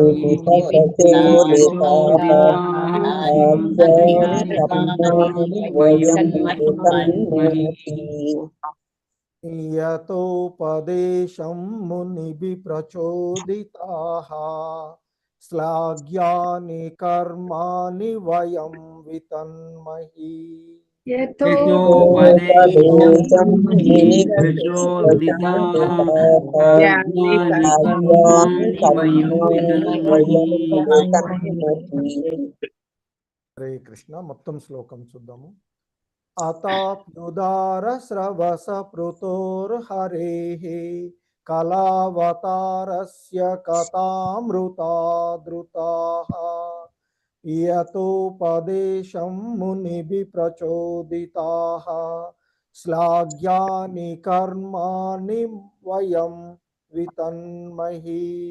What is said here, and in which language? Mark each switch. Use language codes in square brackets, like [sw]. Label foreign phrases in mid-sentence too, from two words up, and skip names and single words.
[sa] यतोपदेशं मुनिभिः प्रचोदिताः श्लाघ्यानि कर्माणि वयं वितन्महि यतोपदेशं मुनिभिः प्रचोदिताः ज्ञानि कर्माणि वयं विदन्महि हरे कृष्ण [te] మొత్తం శ్లోకం చూద్దాము [sa] अताप्युदारस्रवसपृतोर्हरेः कलावतारस्य कथामृता द्रुताः यतोपदेशं मुनिभिः प्रचोदिताः श्लाघ्यानि कर्माणि वयं वितन्महि